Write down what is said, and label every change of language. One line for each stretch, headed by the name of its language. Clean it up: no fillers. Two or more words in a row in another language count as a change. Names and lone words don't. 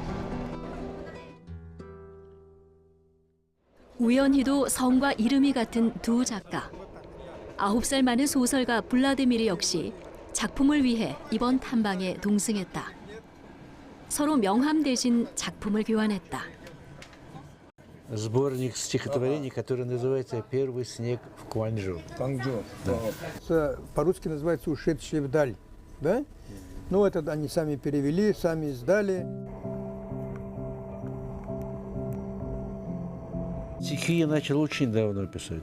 Korean: 우연히도 성과 이름이 같은 두 작가. 9살 많은 소설가 블라디미르 역시 작품을 위해 이번 탐방에 동승했다. 서로 명함 대신 작품을 교환했다.
Russian: Сборник стихотворений, который называется «Первый снег в Кванчжоу». По-русски называется «Ушедшие вдаль». Да? Ну, это они сами перевели, сами издали. Стихи я начал очень давно писать.